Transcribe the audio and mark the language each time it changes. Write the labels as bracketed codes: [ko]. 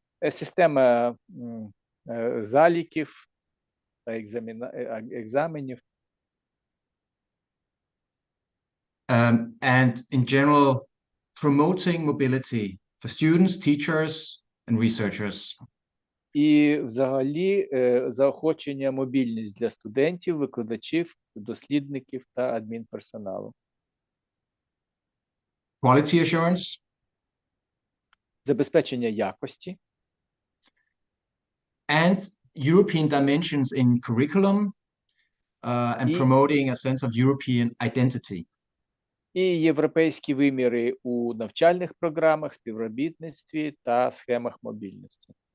[uk] Система заліків та екзаменів. [en] And in general, promoting mobility for students, teachers, and researchers. [uk] І взагалі заохочення мобільність для студентів, викладачів, дослідників та адмінперсоналу. [en] Quality assurance. [uk] Забезпечення якості. [en] And European dimensions in curriculum and promoting a sense of European identity. [uk] І європейські виміри у навчальних програмах, співробітництві та схемах мобільності.